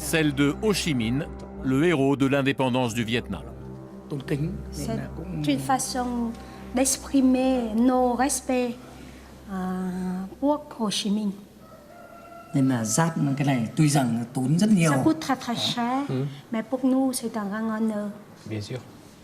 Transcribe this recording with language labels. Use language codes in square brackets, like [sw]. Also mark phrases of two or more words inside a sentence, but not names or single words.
[fr] celle de Ho Chi Minh, le héros de l'indépendance du Vietnam. C'est une façon d'exprimer nos respects pour Hồ Chí Minh. [vi] Nên là giáp cái này tuy rằng tốn rất nhiều. [fr] Ça coûte très très cher, mais pour nous c'est un grand honneur. Bien sûr.